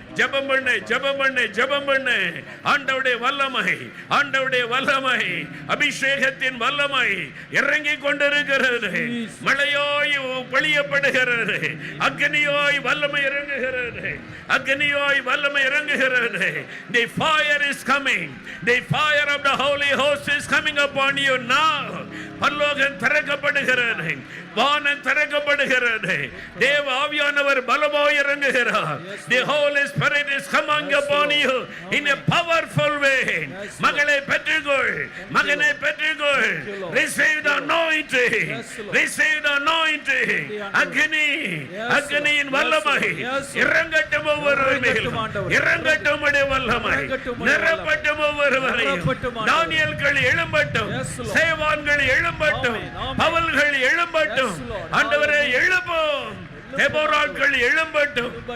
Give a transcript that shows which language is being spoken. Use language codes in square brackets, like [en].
[ta] ஜெபம் பண்ணு, ஜெபம் பண்ணு, ஜெபம் பண்ணு. ஆண்டவருடைய வல்லமை, ஆண்டவருடைய வல்லமை, அபிஷேகத்தின் வல்லமை இறங்கி கொண்டிருக்கிறது. மழையாய் பொழியப்படுகிறது, அக்னியாய் வல்லமை இறங்குகிறது, அக்னியாய் வல்லமை இறங்குகிறது. [en] The fire is coming, the fire of the Holy Ghost is coming upon you now. [ta] பரலோகம் திறக்கப்படுகிறது, வானம் திறக்கப்படுகிறது, தேவ ஆவியானவர் பலமாய் இறங்குகிறார். [en] The Holy Spirit is coming upon you in a powerful way. [ta] மகளை பெற்றுக்கொள், மகனை பெற்றுக்கொள். [en] Receive the anointing, receive the anointing. [ta] அக்னி, அக்னியின் வல்லமை இறங்கட்டும் ஒவ்வொருவர் மேலும், இறங்கட்டும் உடைய வல்லமை நிரப்பட்டும் ஒவ்வொருவரையும். தானியேல்கள் எழும்பட்டும், சேவான்கள் எழும்பட்டும், பவுல்கள் எழும்பட்டும். ஆண்டவரே எழும்பும், தெபோராக்கள் எழும்பட்டும்.